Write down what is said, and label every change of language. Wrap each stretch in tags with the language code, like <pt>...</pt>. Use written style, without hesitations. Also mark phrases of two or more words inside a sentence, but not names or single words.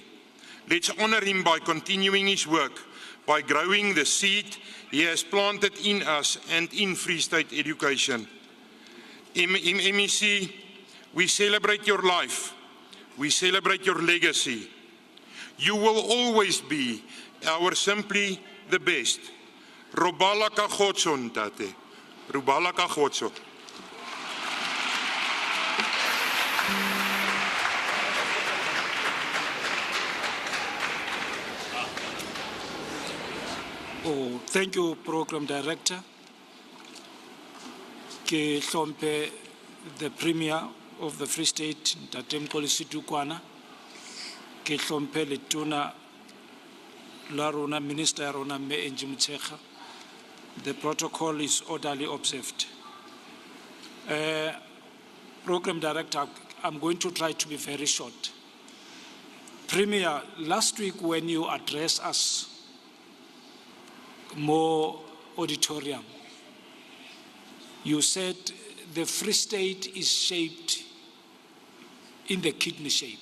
<en>Let's honor him by continuing his work, by growing the seed he has planted in us and in Free State education. MEC, we celebrate your life. We celebrate your legacy. You will always be our simply the best.</en> <st>Robala ka kgotso, ntate. Robala ka kgotso.</st> <en>Oh, thank you, Program Director.</en> <st>Ke hlompe</st> <en>the Premier of the Free State,</en> <st>Tate Makgoe, ke hlompe letona la rona Minister ya rona Me Enji Motshekga.</st> <en>The protocol is orderly observed. Program Director, I'm going to try to be very short. Premier, last week when you addressed us more auditorium, you said the Free State is shaped in the kidney shape.</en>